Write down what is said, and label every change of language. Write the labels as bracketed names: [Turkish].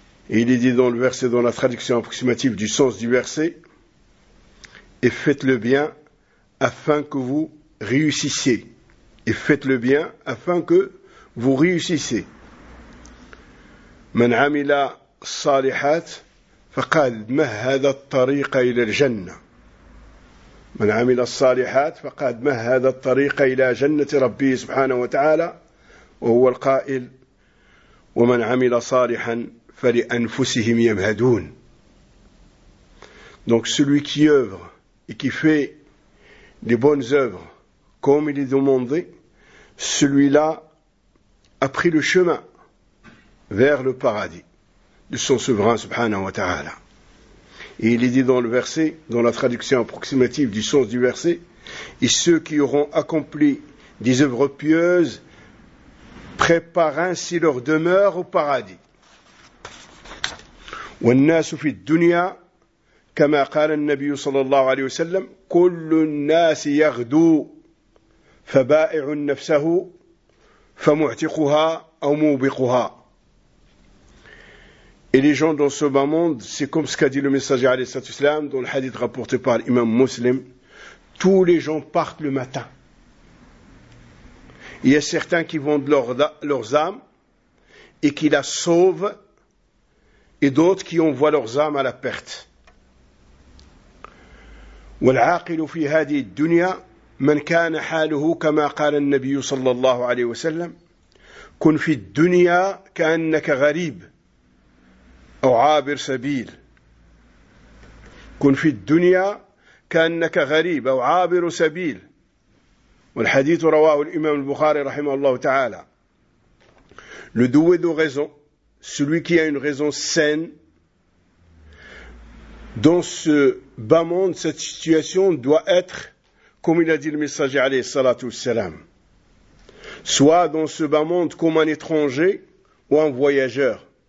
[French] Et il est dit dans le verset, dans la traduction approximative du sens du verset, et faites le bien afin que vous réussissiez. Et faites le bien afin que vous réussissiez. [Arabic] من عمل الصالحات فقد مهد الطريق إلى الجنة. من عمل الصالحات فقد مهد الطريق إلى جنة ربي سبحانه وتعالى، وهو القائل ومن عمل صالحا فلأنفسهم يمهدون. [French] Donc celui qui œuvre et qui fait les bonnes œuvres comme il est demandé, celui-là a pris le chemin vers le paradis de son souverain subhanahu wa ta'ala. Et il est dit dans le verset, dans la traduction approximative du sens du verset, et ceux qui auront accompli des œuvres pieuses préparent ainsi leur demeure au paradis. [Arabic] والناس في الدنيا كما قال النبي صلى الله عليه وسلم كل الناس يغدو فبائع نفسه فمعتقها أو موبقها. [French] Et les gens dans ce bas monde, c'est comme ce qu'a dit le messager alayhi salam dans le hadith rapporté par l'imam muslim, tous les gens partent le matin. Il y a certains qui vendent leurs âmes et qui la sauvent, et d'autres qui envoient leurs âmes à la perte. [Arabic] والعاقل في هذه الدنيا من كان حاله كما قال النبي صلى الله عليه وسلم كن في الدنيا كأنك غريب أو عابر سبيل. كن في الدنيا كأنك غريب أو عابر سبيل. والحديث رواه الإمام البخاري رحمه الله تعالى. [French] Le doué de raison, celui qui a une raison saine, dans ce bas monde, cette situation doit être, comme il a dit le messager [Arabic] عليه الصلاة والسلام, [French] soit dans ce bas monde comme un étranger ou un voyageur.